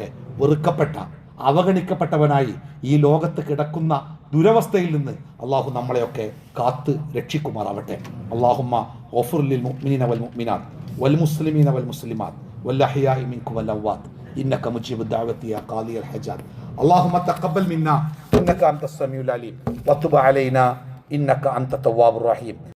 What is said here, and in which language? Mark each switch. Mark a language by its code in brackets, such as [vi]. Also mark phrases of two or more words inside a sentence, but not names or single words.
[ml] വെറുക്കപ്പെട്ട അവഗണിക്കപ്പെട്ടവനായി ഈ ലോകത്ത് കിടക്കുന്ന ദുരവസ്ഥയിൽ നിന്ന് അള്ളാഹു നമ്മളെയൊക്കെ കാത്ത് രക്ഷിക്കുമാറാവട്ടെ. [ar] اللهم اغفر للمؤمنين و المؤمنات و المسلمين و المسلمات و الأحياء منكم و الأموات إنك مجيب الدعوة يا قاضي الحاجات. اللهم تقبل منا إنك أنت السميع العليم وتب علينا إنك أنت التواب الرحيم.